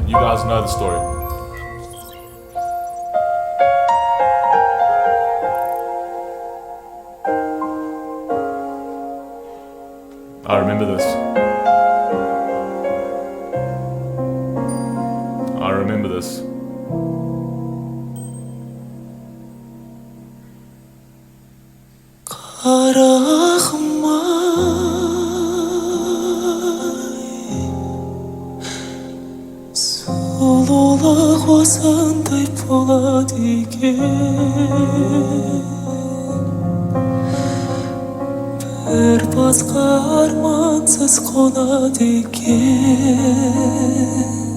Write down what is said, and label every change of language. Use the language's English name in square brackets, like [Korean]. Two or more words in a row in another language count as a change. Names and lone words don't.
[English] You guys know the story. I remember this. I remember this. [Kazakh] сұлулық осындай болады екен, бір басқа армансыз қонады екен.